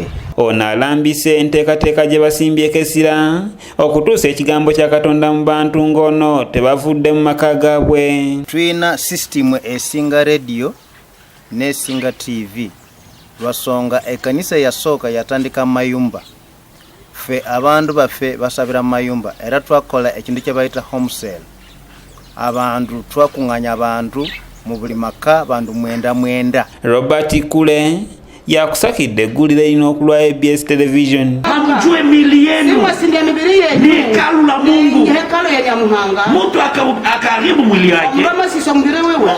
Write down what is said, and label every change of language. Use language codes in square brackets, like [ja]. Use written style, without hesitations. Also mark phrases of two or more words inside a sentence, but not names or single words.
[lg] Ono alambise enteekateeka gye basimbyeko essira okutuusa ekigambo kya Katonda mu bantu ng'ono tebavudde mu maka gaabwe. Tulina sisitimu esinga radio nesinga TV lwasonga ekkanisa yasooka yatandika mayumba, fe abantu baffe basabira mayumba era twakola ekintu kye bayita [en] home cell. [lg] Abantu twakuŋŋanya abantu mu buli maka bantu mwenda. Robert Kule yakusakidde eggulire erina okulwa ABS television. [sw] Hamjue mili yenu ni hekalu la Mungu. Mtu akaharibu mwili wake